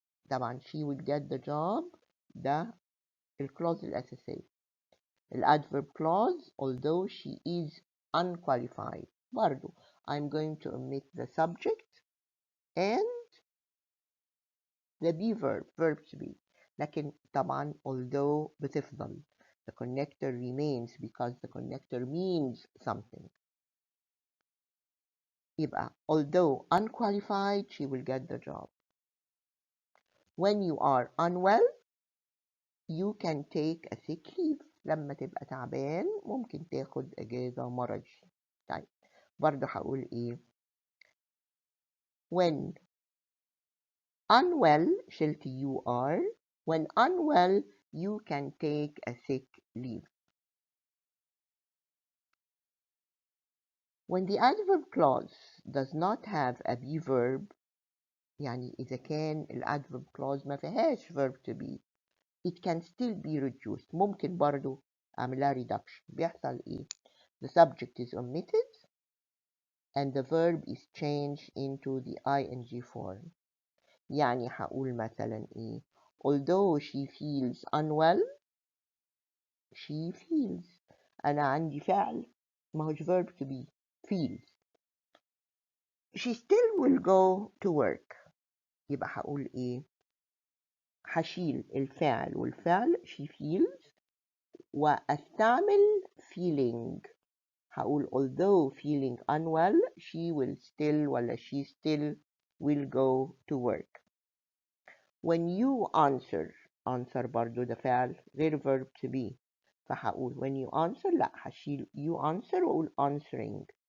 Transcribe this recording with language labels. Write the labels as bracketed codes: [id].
[ar] طبعا [en] she will get the job [ar] ده الكلوز الأساسية. [en] الادverb clause although she is unqualified [ar] برضو [en] I'm going to omit the subject and the be verb to be. [ar] لكن طبعا although بتفضل. [en] The connector remains because the connector means something. [ar] يبقى [en] although unqualified, she will get the job. When you are unwell, you can take a sick leave. [ar] لما تبقى تعبان ممكن تاخد اجازة مرضي. طيب برضه هقول ايه؟ [en] When unwell [ar] شلت [en] you are. When unwell, you can take a sick leave. When the adverb clause does not have a be verb, [ar] يعني إذا كان [en] ال adverb clause [ar] ما فيهاش [en] verb to be, it can still be reduced. [ar] ممكن برضو أعملها reduction. بيحصل إيه؟ [en] The subject is omitted and the verb is changed into the ing form. [ar] يعني هقول مثلا إيه؟ [en] Although she feels unwell, she feels. [ar] أنا عندي فعل ما هوش verb to be. [en] feels. She still will go to work. [ar] يبقى هقول ايه؟ هشيل الفعل والفعل [en] she feels [ar] واستعمل feeling. هقول [en] although feeling unwell, she will still [ar] ولا [en] she still will go to work. When you answer [ar] برضو ده فعل غير [en] verb to be. [ar] فهقول [en] when you answer [ar] لا هشيل [en] you answer [ar] وأقول answering.